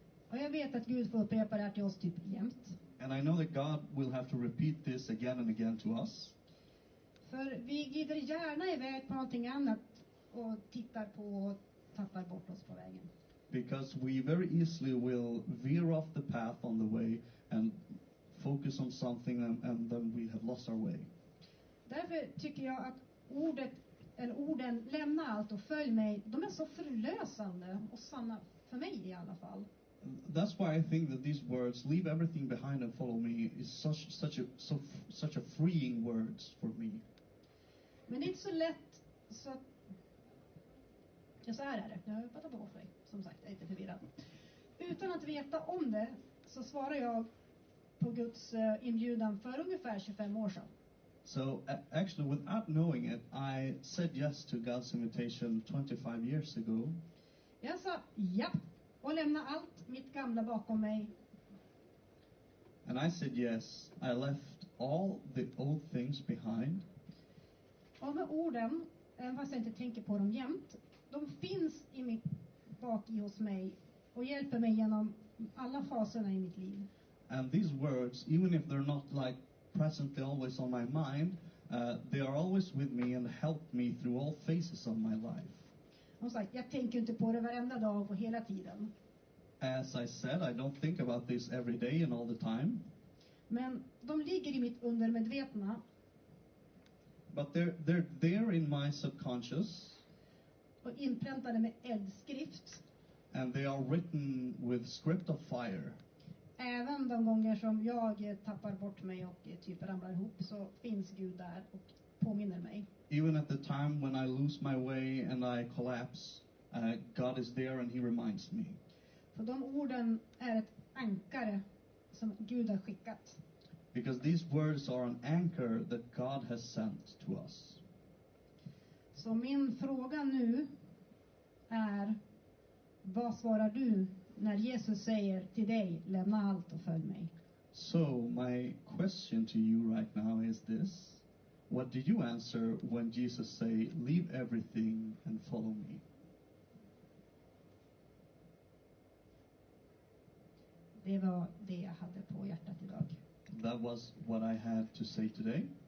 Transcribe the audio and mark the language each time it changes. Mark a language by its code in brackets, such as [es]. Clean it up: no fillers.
[sv] Och jag vet att Gud får upprepa det här till oss typ jämt. [en] And I know that God will have to repeat this again and again to us. [sv] För vi glider gärna iväg på någonting annat och tittar på och tappar bort oss på vägen. [en] Because we very easily will veer off the path on the way and focus on something and then we have lost our way. [sv] Därför tycker jag att orden lämna allt och följ mig, de är så förlösande och sanna för mig i alla fall. [en] That's why I think that these words, leave everything behind and follow me, is such a freeing words for me. [sv] Men det är inte så lätt så att... Ja, så här är det. Jag pratar bort dig. Som sagt, jag är lite förvirrad. Utan att veta om det så svarar jag på Guds inbjudan för ungefär 25 år sedan. [en] So actually, without knowing it, I said yes to God's invitation 25 years ago. [sv] Jag sa ja och lämna allt mitt gamla bakom mig. [en] And I said yes. I left all the old things behind. [sv] Och med orden, även fast jag inte tänker på dem jämt, de finns bak i hos mig och hjälper mig genom alla faserna i mitt liv. [en] And these words, even if they're not like presently always on my mind, they are always with me and help me through all phases of my life. [sv] Som sagt, jag tänker inte på det varenda dag och hela tiden. [en] As I said, I don't think about this every day and all the time. [sv] Men de ligger i mitt undermedvetna. [en] But they're there in my subconscious. [sv] Och inpräntade med eldskrift. [en] And they are written with script of fire. [sv] Även de gånger som jag tappar bort mig och typ ramlar ihop, så finns Gud där och påminner mig. [en] Even at the time when I lose my way and I collapse, God is there and he reminds me. [sv] För de orden är ett ankare som Gud har skickat. [en] Because these words are an anchor that God has sent to us. [sv] Så min fråga nu är, vad svarar du när Jesus säger till dig, lämna allt och följ mig? [en] So my question to you right now is this. What do you answer when Jesus say, leave everything and follow me? [sv] Det var det jag hade på hjärtat idag. [en] That was what I had to say today.